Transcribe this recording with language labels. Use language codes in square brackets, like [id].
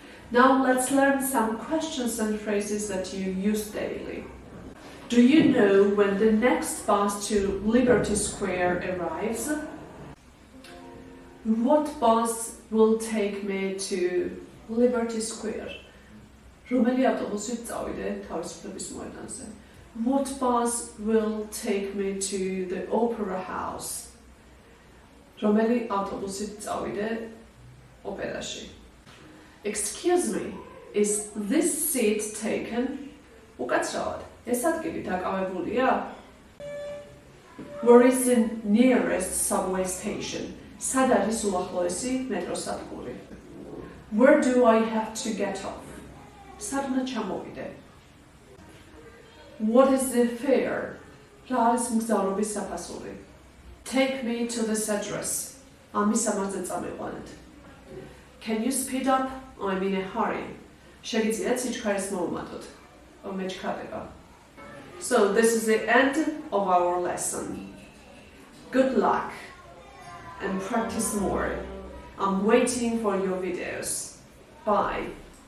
[en] Now let's learn some questions and phrases that you use daily. Do you know when the next bus to Liberty Square arrives? What bus will take me to Liberty Square? [ka] რომელი ავტობუსით წავიდე თავისუფლების მოედანზე? [en] What bus will take me to the opera house? [ka] რომელი ავტობუსით წავიდე ოპერაში? [en] Excuse me, is this seat taken? [ka] უკაცრავად, ეს ადგილი დაკავებულია? [en] Where is the nearest subway station? [ka] სად არის უახლოესი მეტროსადგური? [en] Where do I have to get off? [ka] სად უნდა ჩამოვიდე? [en] What is the fare? [ka] რა არის მგზავრობის საფასური? [en] Take me to this address. [ka] ამის ამაზე წამიყვანეთ. [en] Can you speed up? I'm in a hurry. [ka] შეგიძლიათ სიჩქარეს მოუმატოთ? მეჩქარდება. [en] So this is the end of our lesson. Good luck and practice more. I'm waiting for your videos. Bye.